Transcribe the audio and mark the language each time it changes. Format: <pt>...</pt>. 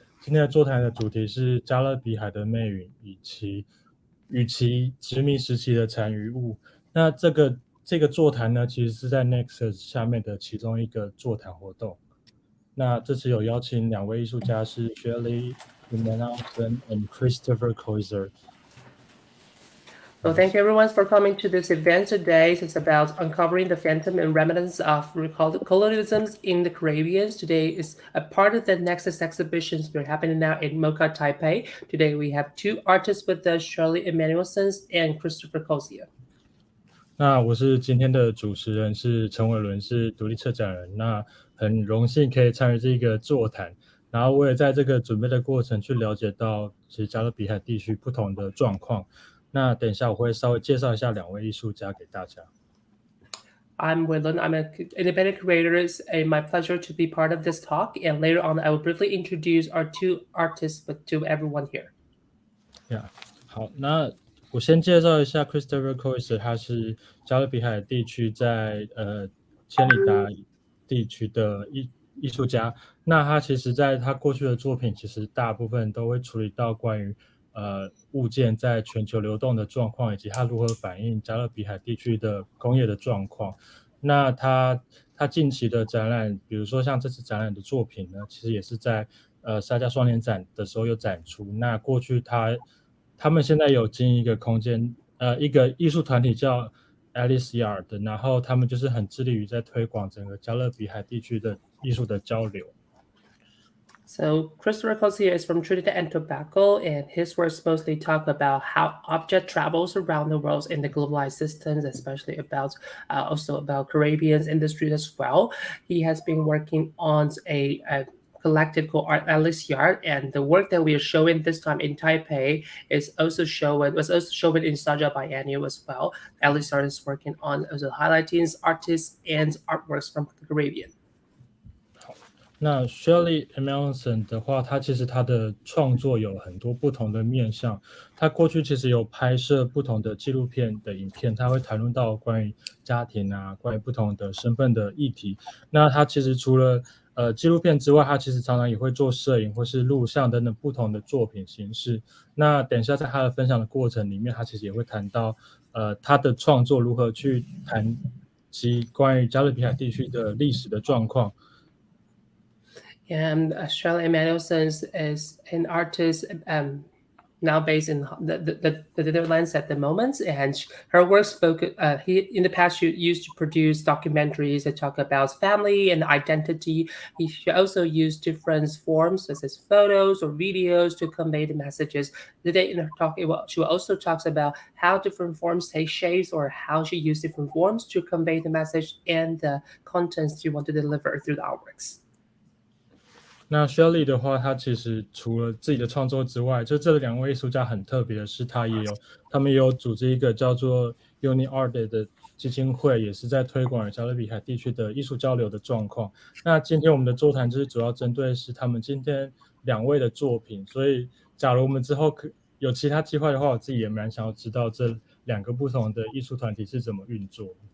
<zh>今天的座谈的主题是加勒比海的魅影与其殖民时期的残余物。那这个座谈呢，其实是在 Nexus 下面的其中一个座谈活动。那这次有邀请两位艺术家是 Sharelly Emanuelson and Christoher Cozier。</zh> <en>Well, thank you everyone for coming to this event today. It's about uncovering the phantom and remnants of colonialism in the Caribbean. Today is a part of the Nexus exhibitions that are happening now in MoCA TAIPEI. Today we have two artists with us, Sharelly Emanuelson and Christoher Cozier.</en> <zh>那我是今天的主持人，是陈伟伦，是独立策展人。那很荣幸可以参与这个座谈，然后我也在这个准备的过程去了解到其实加勒比海地区不同的状况。那等一下我会稍微介绍一下两位艺术家给大家。</zh> <en>I'm Willen. I'm an independent creator. It's my pleasure to be part of this talk. And later on, I will briefly introduce our two artists to everyone here. Yeah.</en> <zh>好，那我先介绍一下 Christoher Cozier， 他是加勒比海地区在千里达地区的艺术家。那他其实在他过去的作品，其实大部分都会处理到关于物件在全球流动的状况，以及它如何反映加勒比海地区的工业的状况。那他近期的展览，比如说像这次展览的作品呢，其实也是在沙加双年展的时候有展出。那过去他们现在有经营一个空间，一个艺术团体叫 Alice Yard， 然后他们就是很致力于在推广整个加勒比海地区的艺术的交流。</zh> <en>So Christoher Cozier is from Trinidad and Tobago, and his works mostly talk about how object travels around the world in the globalized systems, especially about also about Caribbean industry as well. He has been working on a collective called Art Alice Yard, and the work that we are showing this time in Taipei was also shown in Saja Biennial as well. Alice Yard is working on also highlighting artists and artworks from the Caribbean.</en> <zh>那 Sharelly Emanuelson 的话，他其实他的创作有很多不同的面向。他过去其实有拍摄不同的纪录片的影片，他会谈论到关于家庭啊，关于不同的身份的议题。那他其实除了纪录片之外，他其实常常也会做摄影或是录像等等不同的作品形式。那等一下在他的分享的过程里面，他其实也会谈到他的创作如何去谈及关于加勒比海地区的历史的状况。</zh> <en>And Sharelly Emanuelson is an artist now based in the Netherlands at the moment, and her works focus. In the past, she used to produce documentaries that talk about family and identity. She also used different forms, such as photos or videos, to convey the messages. Today, in her talk, she also talks about how different forms take shapes, or how she used different forms to convey the message and the contents she want to deliver through the artworks.</en> <zh>那 Sharelly 的话，他其实除了自己的创作之外，就这两位艺术家很特别的是，他们也有组织一个叫做 Uni Art 的基金会，也是在推广加勒比海地区的艺术交流的状况。那今天我们的座谈就是主要针对是他们今天两位的作品，所以假如我们之后有其他机会的话，我自己也蛮想要知道这两个不同的艺术团体是怎么运作。</zh>